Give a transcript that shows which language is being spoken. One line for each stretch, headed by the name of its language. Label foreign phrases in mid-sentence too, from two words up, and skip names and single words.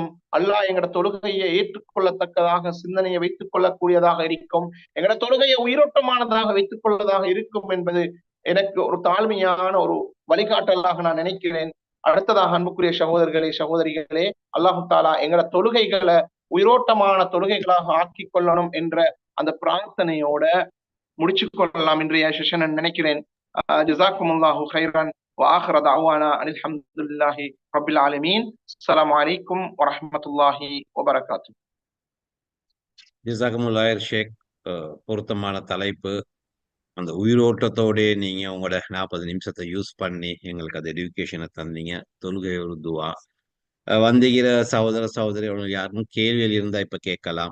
Tamil: அல்லாஹ் எங்கட தொழுகையை ஏற்றுக்கொள்ளத்தக்கதாக சிந்தனையை வைத்துக் கொள்ளக்கூடியதாக இருக்கும், எங்கட தொழுகையை உயிரோட்டமானதாக வைத்துக் கொள்ளதாக இருக்கும் என்பது எனக்கு ஒரு தாழ்மையான ஒரு வழிகாட்டலாக நான் நினைக்கிறேன். அடுத்ததாக அன்புக்குரிய சகோதரர்களே, சகோதரிகளே,
Arabic: الله تعالى
Tamil: எங்கட தொழுகைகளை உயிரோட்டமான தொழுகைகளாக ஆக்கி கொள்ளணும் என்ற அந்த பிரார்த்தனையோட முடிச்சு கொள்ளலாம் இன்றைய செஷன் நினைக்கிறேன்.
Arabic: جزاكم الله خيرا وآخر دعوانا أن الحمد لله رب العالمين. السلام عليكم ورحمة الله وبركاته.
Tamil: ஜஸாக்குமுல்லாஹ் ஷேக். பொருத்தமான தலைப்பு. அந்த உயிரோட்டத்தோட நீங்க உங்களோட 40 நிமிஷத்தை யூஸ் பண்ணி எங்களுக்கு அது எஜுகேஷனை தந்தீங்க. தொழுகை ஒரு துவா. வந்திருக்கிற சகோதர சகோதரி யாரும் கேள்வியில் இருந்தா இப்ப கேட்கலாம்.